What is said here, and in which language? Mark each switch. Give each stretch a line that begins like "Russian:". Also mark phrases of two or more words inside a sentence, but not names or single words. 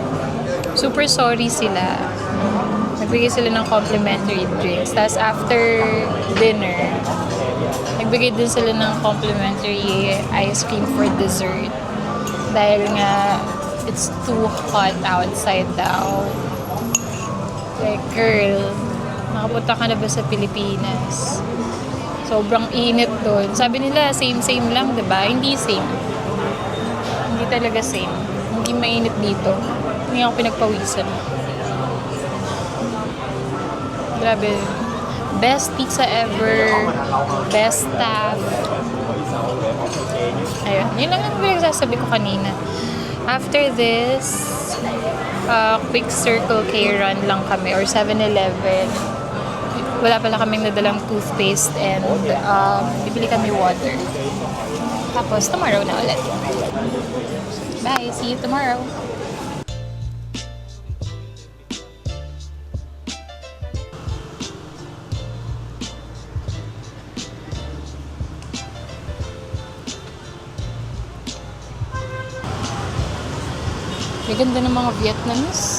Filipino: Super sorry sila. Nagbigay sila ng
English: complimentary drinks.
Filipino: Tapos
English: after dinner,
Filipino: nagbigay din sila ng
English: complimentary ice cream for dessert.
Filipino: Dahil nga,
English: it's too hot outside daw. Like, girl,
Filipino: nakapunta ka na ba sa Pilipinas? Sobrang init doon. Sabi nila, same lang, diba? Hindi same. Hindi talaga same. Hindi mainit dito. Hindi ako pinagpawisan.
English: Grabe. Best pizza ever. Best staff. Ayun.
Filipino: Yun lang ang pinagsasabi ko kanina.
English: After this, quick Circle K run
Filipino: lang kami or 7-Eleven. Wala pala kaming nadalang toothpaste and bibili kami water. Tapos, tomorrow na ulit.
English: Bye! See you tomorrow!
Filipino: Ang ganda ng mga Vietnamese.